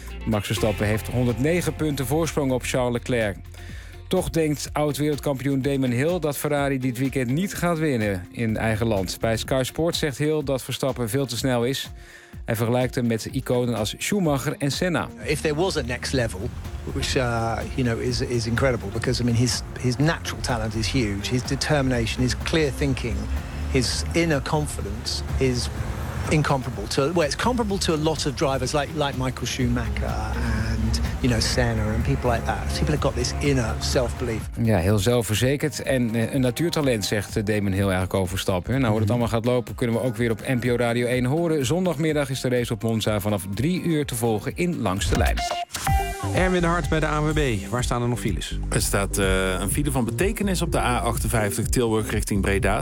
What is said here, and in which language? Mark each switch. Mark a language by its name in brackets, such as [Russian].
[Dutch] Max Verstappen heeft 109 punten voorsprong op Charles Leclerc. Toch denkt oud-wereldkampioen Damon Hill dat Ferrari dit weekend niet gaat winnen in eigen land. Bij Sky Sport zegt Hill dat Verstappen veel te snel is. Hij vergelijkt hem met iconen als Schumacher en Senna. [English] If there was a next level, which you know is incredible, because I mean his natural talent is huge, his determination, his clear thinking, his inner confidence is incomparable to, well, it's comparable to a lot of drivers like Michael Schumacher and you know Senna and people like that. People have got this inner self-belief. [Dutch] Ja, heel zelfverzekerd en een natuurtalent, zegt Damon Hill eigenlijk overstappen. Nou, hoe dat allemaal gaat lopen, kunnen we ook weer op NPO Radio 1 horen. Zondagmiddag is de race op Monza vanaf 3 uur te volgen in Langs de Lijn. Erwin de Hart bij de ANWB. Waar staan er nog files? Er staat een file van betekenis op de A58 Tilburg richting Breda.